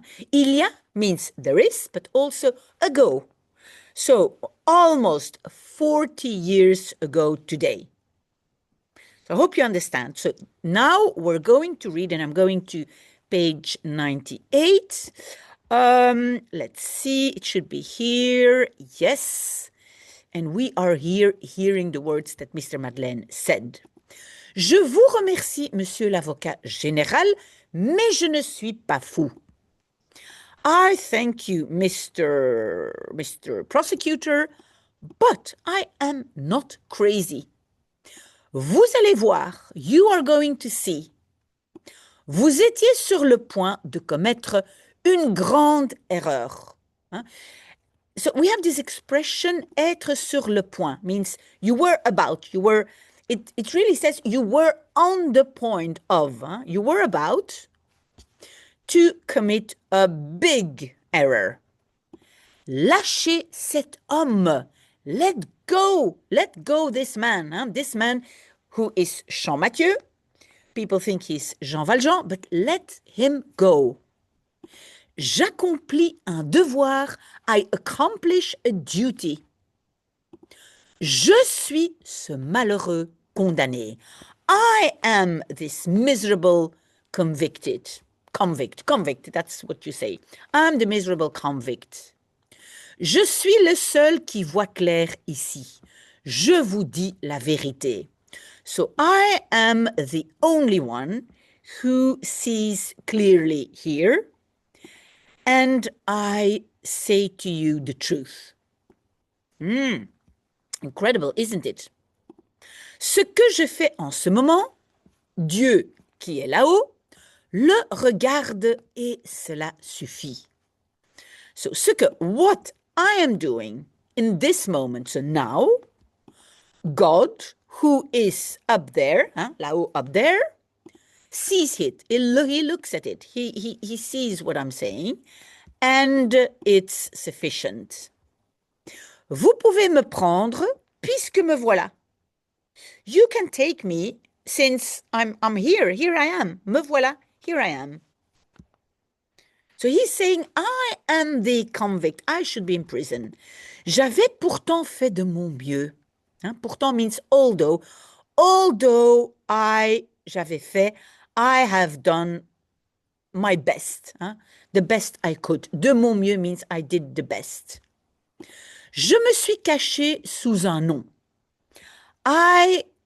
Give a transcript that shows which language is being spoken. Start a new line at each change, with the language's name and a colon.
English: Il y a means there is, but also ago. So, almost 40 years ago today. So I hope you understand. So now we're going to read, and I'm going to page 98. Let's see, it should be here. Yes. And we are here hearing the words that Mr. Madeleine said.
French: Je vous remercie, monsieur l'avocat général, mais je ne suis pas fou.
English: I thank you, Mr. Prosecutor, but I am not crazy.
French: Vous allez voir,
English: you are going to see.
French: Vous étiez sur le point de commettre une grande erreur.
English: So we have this expression, être sur le point, means you were about, it really says you were on the point of, you were about to commit a big error.
French: Lâchez cet homme.
English: Let go this man who is Champmathieu. People think he's Jean Valjean, but let him go.
French: J'accomplis un devoir.
English: I accomplish a duty.
French: Je suis ce malheureux condamné.
English: I am this miserable convict, that's what you say. I'm the miserable convict.
French: Je suis le seul qui voit clair ici. Je vous dis la vérité.
English: So I am the only one who sees clearly here, and I say to you the truth. Incredible, isn't it?
French: Ce que je fais en ce moment, Dieu qui est là-haut, le regarde et cela suffit.
English: So, what I am doing in this moment, so now, God, who is up there, là-haut, up there, sees it. He looks at it. He sees what I'm saying, and it's sufficient.
French: Vous pouvez me prendre puisque me voilà.
English: You can take me since I'm here. Here I am.
French: Me voilà.
English: Here I am. So he's saying, I am the convict. I should be in prison.
French: J'avais pourtant fait de mon mieux.
English: Pourtant means although. Although
French: j'avais fait,
English: I have done my best. The best I could.
French: De mon mieux
English: means I did the best.
French: Je me suis caché sous un nom. I